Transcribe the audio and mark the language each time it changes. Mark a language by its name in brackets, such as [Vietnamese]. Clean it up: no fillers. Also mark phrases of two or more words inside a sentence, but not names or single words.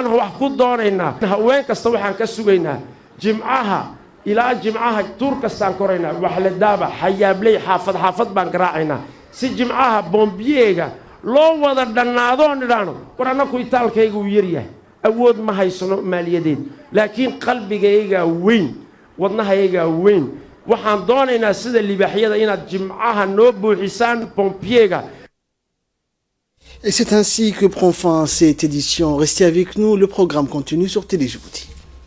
[Somali] wax ku doonaynaa haween kasta waxaan ka sugaynaa jimcaha ilaa jimcaha tuur kastaan koraynaa wax la daaba xayaabley xaafad baan garaacaynaa si jimcaha bombiyega loo wada dhannaado nidhaano war annaku itaalkayga uu yaryahay awood ma haysano maaliyadeed laakiin qalbigayga weyn wadnahayga weyn waxaan doonaynaa sida libaaxyada inaad jimcaha noo buuxisaan bombiyega. [French] Et c'est ainsi que prend fin cette édition. Restez avec nous, le programme continue sur Télé Djibouti.